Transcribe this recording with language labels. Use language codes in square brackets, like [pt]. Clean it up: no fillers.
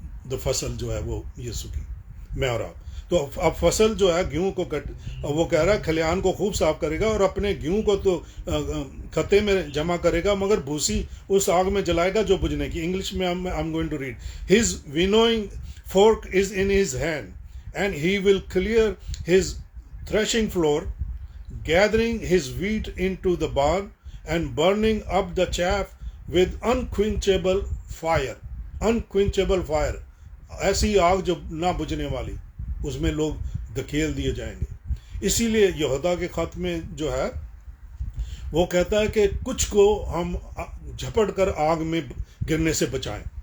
[ur] the فصل جو ہے وہ یسوع کی، میں اور آپ۔ تو اب فصل جو ہے گیہوں کو وہ کہہ رہا ہے کھلیان کو خوب صاف کرے گا، اور اپنے گیہوں کو تو کھتے میں جمع کرے گا، مگر بھوسی اس آگ میں جلائے گا جو بجھنے کی۔ انگلش میں [en] I'm going to read. His winnowing fork is in his hand and he will clear his threshing floor, gathering his wheat into the barn, and burning up the chaff with unquenchable fire. Unquenchable fire, [ur] ایسی آگ جو نہ بجھنے والی، اس میں لوگ دھکیل دیے جائیں گے. اسی لیے یہودا کے خط میں جو ہے وہ کہتا ہے کہ کچھ کو ہم جھپٹ کر آگ میں گرنے سے بچائیں.